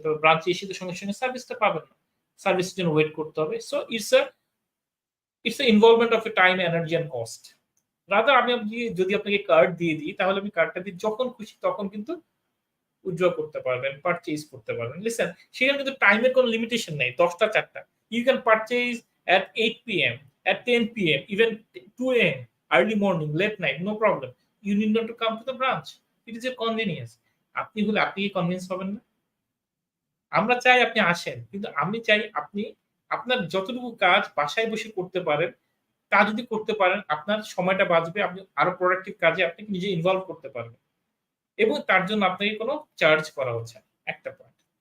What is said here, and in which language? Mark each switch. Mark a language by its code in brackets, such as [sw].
[bn] তবে ব্রাঞ্চে এসে তো সঙ্গে সঙ্গে সার্ভিসটা পাবেন না, সার্ভিসের জন্য ওয়েট করতে হবে। [en] So it's involvement of a time, energy and cost. [bn] Rather আমি যদি আপনাকে কার্ড দিয়ে দিই, তাহলে আমি কার্ডটা দিয়ে যখন খুশি তখন কিন্তু উইথড্র করতে পারবেন, পারচেজ করতে পারবেন। লিসেন, সেখানে কিন্তু টাইমের কোনো লিমিটেশন নেই, 10টা 4টা। [en] You can purchase at 8 p.m., at 10 p.m., even 2 a.m., early morning, late night, no problem. You need not to come to the branch. It is a convenience. [bn] আপনি হলে আপনি কি কনভিন্স হবেন না? আমরা চাই আপনি আসেন, কিন্তু আমি চাই আপনি আপনার যতটুকু কাজ বাসায় বসে করতে পারেন, তা যদি করতে পারেন আপনার সময়টা বাঁচবে, আপনি আরো প্রোডাক্টিভ কাজে আপনি নিজে ইনভলভ করতে পারবেন এবং তার জন্য আপনাকে কোনো চার্জ করা হচ্ছে না। একটা পয়েন্ট।